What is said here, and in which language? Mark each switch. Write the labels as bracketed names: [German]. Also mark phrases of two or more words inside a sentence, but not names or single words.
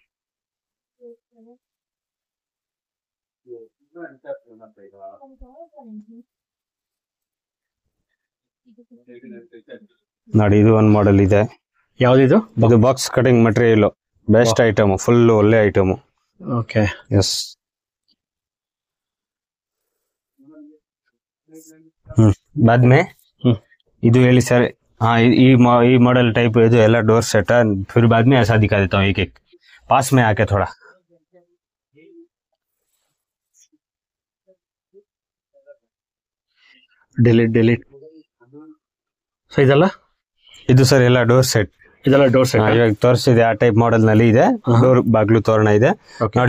[Kannada] ನೋಡಿ ಇದು ಒಂದು ಮಾಡೆಲ್ ಇದೆ. ಯಾವ್ದಿದು? ಇದು [English] box cutting material, best item, [Kannada] ಫುಲ್ ಒಳ್ಳೆ ಐಟಮ್. ಓಕೆ, ಎಸ್. ಬಾದ್ಮೆ ಇದು ಹೇಳಿ ಸರ್. [Hindi] हाँ ये [English] model type [Hindi] जो है [English] door set [Hindi] है, फिर बाद में ऐसा दिखा देता हूँ एक एक पास में आके थोड़ा. [Kannada] ಡಿಲೀಟ್ ಸೊ ಇದಲ್ಲ, ಇದು ಸರ್ ಎಲ್ಲ [English] door set. [Kannada] ಇದೆಲ್ಲ [English] door set [Kannada] ಇವಾಗ ತೋರಿಸಿದೆ, ಆ [English] type model [Kannada] ನಲ್ಲಿ ಇದೆ. ಡೋರ್ ಬಾಗ್ಲು ತೋರಣ ಇದೆ ನೋಡಿ.